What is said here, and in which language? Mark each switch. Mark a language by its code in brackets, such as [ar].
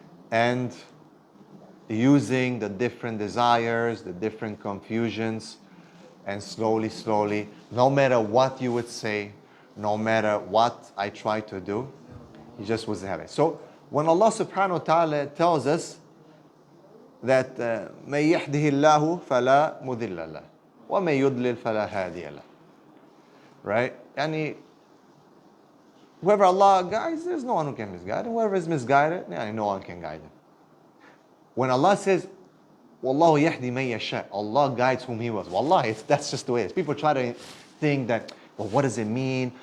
[en] And using the different desires, the different confusions, and slowly, no matter what you would say, no matter what I try to do, he just wasn't having it. So when Allah subhanahu wa ta'ala tells us that [ar] مَن يَهْدِهِ اللَّهُ فَلَا مُضِلَّ لَهُ وَمَن يُضْلِلْ فَلَا هَادِيَ لَهُ. [en] Right? Whoever Allah guides, there's no one who can misguide him. Whoever is misguided, no one can guide him. When Allah says, [ar] وَاللَّهُ يَهْدِي مَن يَشَاءُ, [en] Allah guides whom He wills. Wallahi, that's just the way it is. People try to think that, well, what does it mean?